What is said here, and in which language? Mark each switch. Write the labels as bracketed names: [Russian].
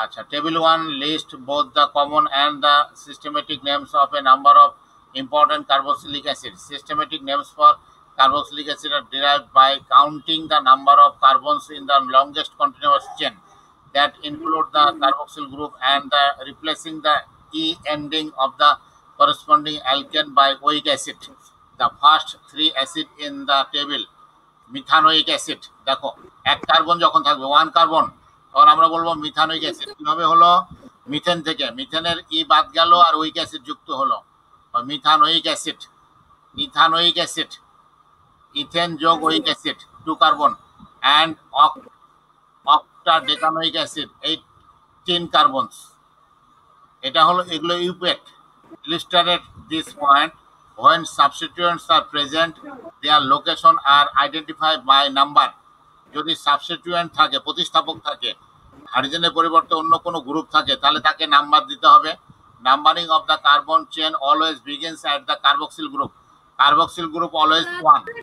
[English] Table 1 lists both the common and the systematic names of a number of important carboxylic acids. Systematic names for carboxylic acid are derived by counting the number of carbons in the longest continuous chain that include the carboxyl group and the replacing the E ending of the corresponding alkane by oic acid. The first 3 acid in the table, [Bangla] methanoic acid, দেখো 1 carbon যখন থাকবে, 1 carbon, তখন আমরা বলবো methanoic acid. কিভাবে হলো? Methane থেকে মিথেনের ই বাদ গেল আর ওইক অ্যাসিড যুক্ত হলো, methanoic acid. Ethanoic acid, ethane যোগ ওইক acid 2 carbon, and octadecanoic acid 18 carbons. এটা হলো, এগুলো ইউপেক। [English] Illustrate this point. When substituents are present, their location are identified by number. [Bangla] যদি সাবস্টিটিউয়েন্ট থাকে, প্রতিস্থাপক থাকে, হাইড্রোজেনের পরিবর্তে অন্য কোনো গ্রুপ থাকে, তাহলে তাকে নাম্বার দিতে হবে। [English] Numbering of the carbon chain always begins at the carboxyl group. [Bangla] Carboxyl group always 1।